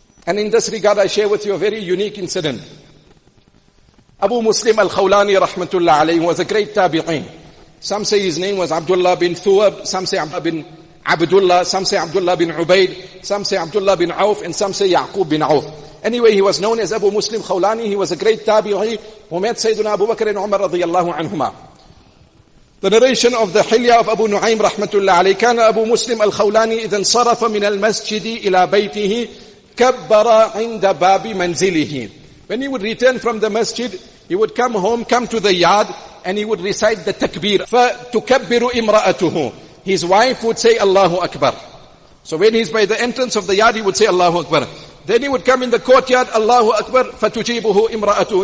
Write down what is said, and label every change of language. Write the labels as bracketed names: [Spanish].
[English] And in this regard, I share with you a very unique incident. Abu Muslim al-Khawlani rahmatullah alayhi was a great tabi'in. Some say his name was Abdullah bin Thuwab, some say Abdullah bin Abdullah, some say Abdullah bin Ubaid, some say Abdullah bin Auf, and some say Yaqub bin Auf. Anyway, he was known as Abu Muslim Khawlani. He was a great tabi'i who met Sayyidina Abu Bakr and Umar radiyallahu anhuma. The narration of the Hilya of Abu Nu'aym rahmatullah alayhi, [Arabic] كان أبو مسلم الخولاني إذا انصرف من المسجد إلى بيته كبر عند باب منزله. [English] When he would return from the masjid, he would come home, come to the yard, and he would recite the takbir. [Arabic] فَتُكَبِّرُ إِمْرَأَتُهُ. [English] His wife would say Allahu Akbar. So when he's by the entrance of the yard, he would say Allahu Akbar. Then he would come in the courtyard, Allahu Akbar, [Arabic] فَتُجِيبُهُ إِمْرَأَتُهُ.